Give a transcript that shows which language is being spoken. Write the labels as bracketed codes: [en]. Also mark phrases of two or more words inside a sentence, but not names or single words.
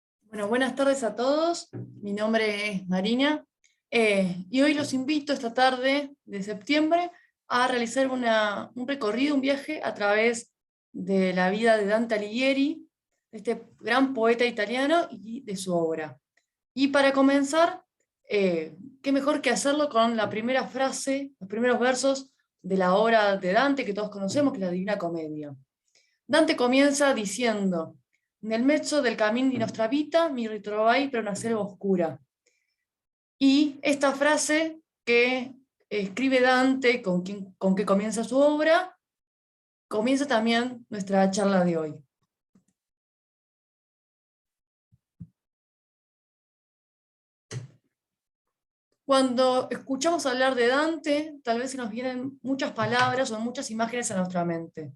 [es] Bueno, buenas tardes a todos. Mi nombre es Marina y hoy los invito esta tarde de septiembre a realizar un recorrido, un viaje a través de la vida de Dante Alighieri, este gran poeta italiano y de su obra. Y para comenzar, qué mejor que hacerlo con la primera frase, los primeros versos de la obra de Dante que todos conocemos, que es la Divina Comedia. Dante comienza diciendo: [it] nel mezzo del cammin di nostra vita mi ritrovai per una selva oscura. [es] Y esta frase que escribe Dante, con que comienza su obra, comienza también nuestra charla de hoy. Cuando escuchamos hablar de Dante, tal vez se nos vienen muchas palabras o muchas imágenes a nuestra mente.